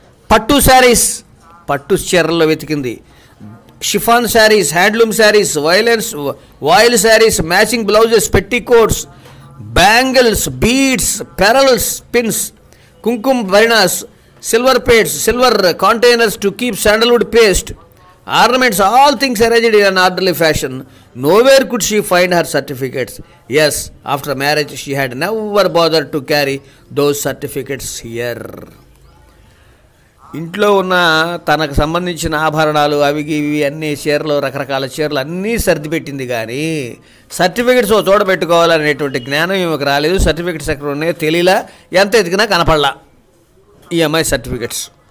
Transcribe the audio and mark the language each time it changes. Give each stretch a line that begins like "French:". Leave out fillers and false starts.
Telugu: పట్టు శారీస్, పట్టు చీరల్లో వెతికింది.
English: Chiffon saris, handloom saris, voile saris, matching blouses, petticoats, bangles, beads, pearls, pins, kumkuma భరిణాస్, silver plates, silver containers to keep sandalwood paste, ornaments, all things arranged in an orderly fashion. Nowhere could she find her certificates. Yes, after marriage she had never bothered to carry those certificates here.
Telugu: ఇంట్లో ఉన్న తనకు సంబంధించిన ఆభరణాలు అవి ఇవి అన్ని చీరలు, రకరకాల చీరలు అన్నీ సర్దిపెట్టింది, కానీ సర్టిఫికెట్స్ ఓ చోట పెట్టుకోవాలనేటువంటి జ్ఞానం ఈమెకు రాలేదు. సర్టిఫికెట్స్ ఎక్కడ ఉన్నాయో తెలియలా, ఎంత ఎదిగినా కనపడలా ఈ అమ్మాయి సర్టిఫికెట్స్.